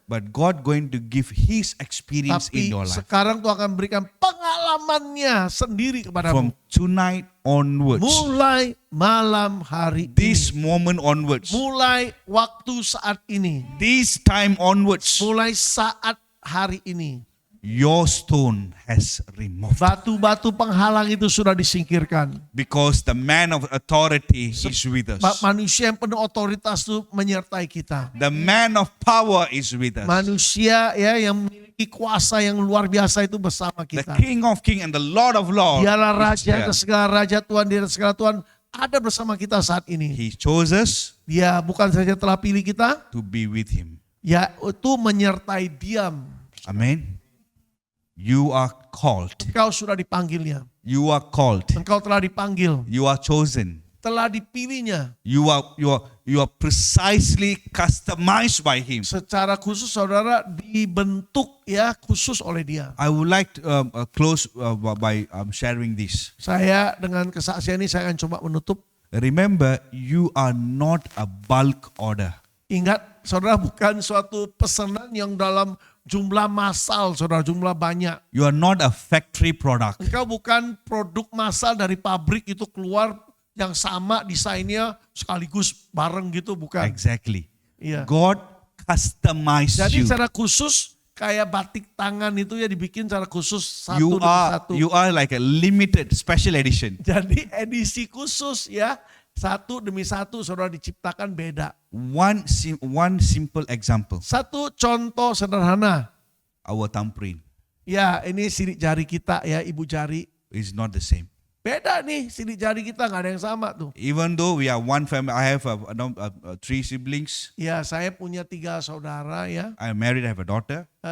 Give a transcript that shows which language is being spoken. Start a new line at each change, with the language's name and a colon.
English: but God going to give His experience in
Indonesian: Tapi
English: your life.
Indonesian: sekarang Tuhan akan berikan pengalamannya sendiri kepadamu.
English: From tonight onwards,
Indonesian: Mulai malam hari
English: this
Indonesian: ini.
English: moment onwards,
Indonesian: Mulai waktu saat ini.
English: this time onwards,
Indonesian: Mulai saat hari ini.
English: your stone has removed.
Indonesian: Batu-batu penghalang itu sudah disingkirkan.
English: Because the man of authority is with us.
Indonesian: Manusia yang penuh otoritas itu menyertai kita.
English: The man of power is with us.
Indonesian: Manusia ya yang memiliki kuasa yang luar biasa itu bersama
English: The
Indonesian: kita.
English: King of Kings and the Lord of Lords.
Indonesian: Dialah
English: is
Indonesian: Raja
English: there.
Indonesian: ke segala Raja, Tuhan di atas segala Tuhan, ada bersama kita saat ini.
English: He chose us
Indonesian: Dia bukan saja telah pilih kita,
English: to be with Him.
Indonesian: ya itu menyertai diam.
English: Amen. You are called.
Indonesian: Engkau sudah dipanggilnya.
English: You are called.
Indonesian: Engkau telah dipanggil.
English: You are chosen.
Indonesian: Telah dipilihnya.
English: You are precisely customized by Him.
Indonesian: Secara khusus saudara dibentuk ya khusus oleh dia.
English: I would like to close by sharing this.
Indonesian: Saya dengan kesaksian ini saya akan coba menutup.
English: Remember, you are not a bulk order.
Indonesian: Ingat saudara bukan suatu pesanan yang dalam jumlah massal, saudara, jumlah banyak.
English: You are not a factory product.
Indonesian: Engkau bukan produk massal dari pabrik itu keluar yang sama desainnya sekaligus bareng gitu, bukan.
English: Exactly.
Indonesian: Iya.
English: God customized
Indonesian: Jadi
English: you.
Indonesian: secara khusus kayak batik tangan itu ya dibikin secara khusus satu demi satu.
English: You are like a limited special edition.
Indonesian: Jadi edisi khusus ya, satu demi satu saudara diciptakan beda.
English: One simple example.
Indonesian: Satu contoh sederhana.
English: Our thumbprint
Indonesian: Ya ini sidik jari kita ya, ibu jari.
English: is not the same.
Indonesian: Beda nih, sidik jari kita nggak ada yang sama tuh.
English: Even though we are one family, I have 3 siblings.
Indonesian: Ya, saya punya 3 saudara ya.
English: I am married, I have a daughter.